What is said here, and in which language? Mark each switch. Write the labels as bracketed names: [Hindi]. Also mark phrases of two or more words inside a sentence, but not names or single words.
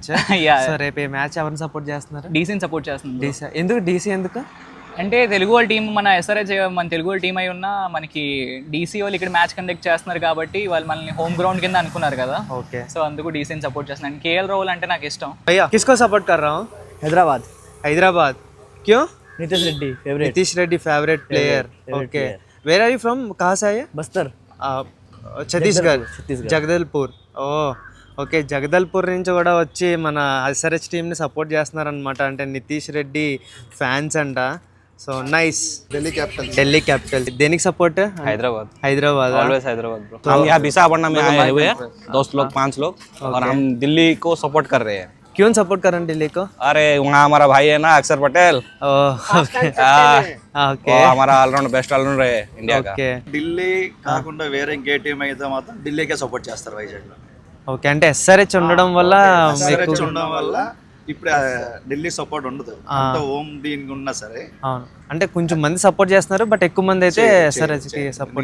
[Telugu] సో రేపు మ్యాచ్ ఎవరిని సపోర్ట్ చేస్తున్నారు? DCని సపోర్ట్ చేస్తున్నాను. ఎందుకు DC? ఎందుకు అంటే తెలుగు వాళ్ళ టీం, మన SRH మన తెలుగు వాళ్ళ టీం అయి ఉన్నా మనకి DC వాళ్ళు ఇక్కడ [English] match conduct [Telugu] చేస్తున్నారు కాబట్టి వాళ్ళు మనల్ని [English] home ground [Telugu] కింద అనుకున్నారు కదా. [English] Okay. So [Telugu] అందుకు DCని సపోర్ట్ చేస్తున్నాను. KL రాహుల్ అంటే నాకు ఇష్టం. [Hindi] भैया किसको सपोर्ट कर रहा हूँ? हैदराबाद. क्यों? नीतीश रेड्डी [English] favourite player. Okay. Where are you from? [Hindi] कहाँ से आए? बस्तर. [Telugu] ఛత్తీస్గఢ్. జగదల్పూర్. ఓకే. జగదల్పూర్ నుంచి కూడా వచ్చి మన SRH టీంని సపోర్ట్ చేస్తున్నారనమాట. అంటే నితీష్ రెడ్డి ఫ్యాన్స్ అంట. [English] so nice. [Hindi] दिल्ली कैपिटल. देनिक सपोर्ट है? हैदराबाद. [English] Always Hyderabad bro. [Hindi] हम यहाँ विशाखापट्टनम में आए हुए हैं, दोस्त लोग 5 लोग, और हम दिल्ली को सपोर्ट कर रहे हैं क्यों सपोर्ट कर रहे हैं दिल्ली को? अरे वहाँ हमारा भाई है ना अक्षर पटेल, ओके वो हमारा [English] allround best allrounder [Hindi] है इंडिया का. [Telugu] ఓకే ఢిల్లీ కాకుండా వేరే ఇంకే టీం అయితే మాత్రం ఢిల్లీకే సపోర్ట్ చేస్తారు వైజాగ్లో. ఓకే అంటే ఎస్ఆర్హెచ్ ఉండడం వల్ల SRH ఉండడం వల్ల ఇప్పుడు ఢిల్లీ సపోర్ట్ ఉండదు, అంత హోమ్ దీనికి ఉన్నా సరే. అవును అంటే కొంచెం మంది సపోర్ట్ చేస్తున్నారు బట్ ఎక్కువ మంది అయితే ఎస్ఆర్హెచ్ కి సపోర్ట్